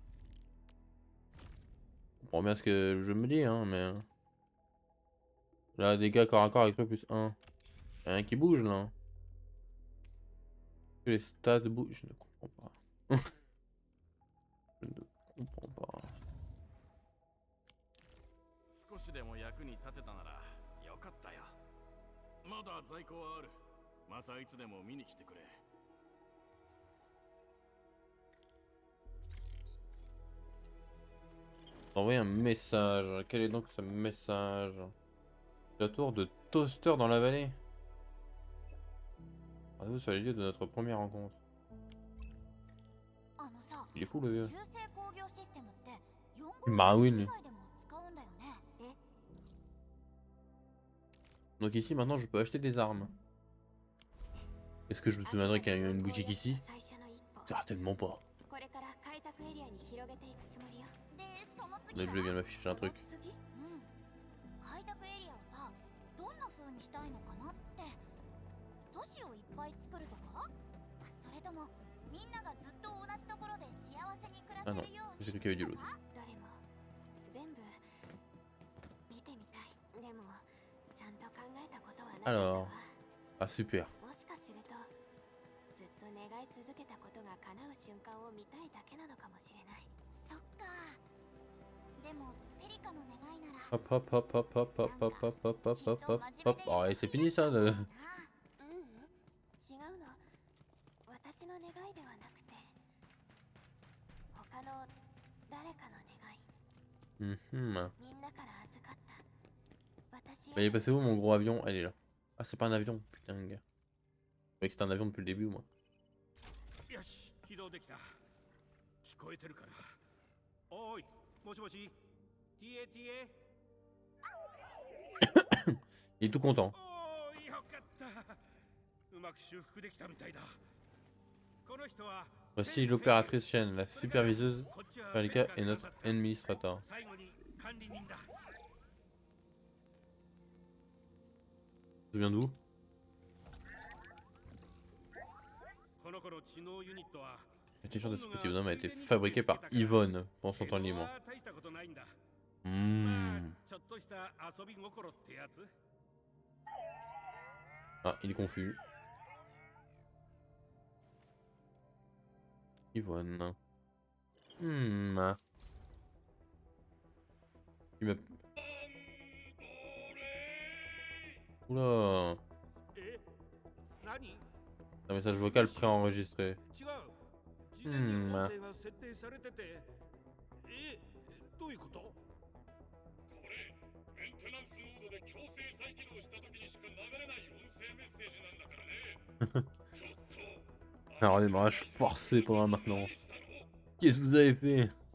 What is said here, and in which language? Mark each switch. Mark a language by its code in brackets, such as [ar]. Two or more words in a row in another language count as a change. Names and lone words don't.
[fr] Je comprends bien ce que le jeu me dit, hein, mais... Là, dégâts corps à corps avec eux plus 1. Y'a rien qui bouge, là. Que les stats bougent, je ne comprends pas. Je ne comprends pas. [ja] 少しでも役に立てたならよかったよ。まだ在庫はある。またいつでも見に来てくれ。 [fr] Envoyer un message. Quel est donc ce message? La tour de toaster dans la vallée. Rendez-vous sur les lieux de notre première rencontre. [ja] あのさ、 [fr] Il est fou le vieux. [ja] 修正工業システムって [fr] Bah oui. [ja] 以外でも使うんだよね。え、 [fr] Donc ici maintenant je peux acheter des armes. Est-ce que je me souviendrai qu'il y a eu une boutique ici? [ja] 最初の一歩。 [fr] Certainement pas. [ja] これから開拓エリアに広げていくつもりよ。で、その [fr] Là [ja] 次 [fr] le jeu vient de m'afficher un truc. [ja] 次？うん。開拓エリアをさ、どんな風にしたいのかなって。都市をいっぱい作るとか？それともみんながずっと同じところで幸せに暮らせ [fr] Ah non, [ja] るように。 [fr] j'ai cru qu'il y avait du lot. [ja] どれも全部見てみたい。でもちゃんと考えたことはなかったわ。 [fr] Alors. Ah super. [ja] もしかするとずっと願い続けたことが叶う瞬間を見たいだけなのかもしれない。そっか。でもペリカの願いなら [fr] Hop hop hop hop hop hop hop hop hop hop hop hop hop. Oh et c'est fini ça de... [ja] 違うの。私の願いではなくて他の誰かの願い。 Mhm. みんなから預かった。私 [fr] Mais il est passé où mon gros avion? Elle est là. Ah c'est pas un avion, putain gars. Je croyais que c'était un avion depuis le début moi. [ja] よし、起動できた。聞こえてるかな。おーい、もしもし。TA。 [fr] Il est tout content. [ja] おーい、よかった。うまく修復できたみたいだ。この人は [fr] Voici l'opératrice Chen, la superviseuse Pelika et notre administrateur. [ja] 最後に管理人だ。 [fr] Tu viens d'où? [ja] この頃知能ユニットは [fr] L'intelligence de ce petit bonhomme a été fabriquée par Yvonne pendant son temps libre. [ja] 大したことないんだ。 Hmm. ちょっとした遊び心ってやつ。 [fr] Ah, il est confus. Yvonne. Hmm. Il m'a... Oula. [ja] え、何？ [fr] Un message vocal préenregistré. [ja] 違う。事前に音声が設定されてて。え、どういうこと？これ、メンテナンスモードで強制再起動した時にしか流れない音声メッセージなんだからね。ちょっと。 [fr] Un redémarrage forcé pendant la maintenance. Qu'est-ce que vous avez fait?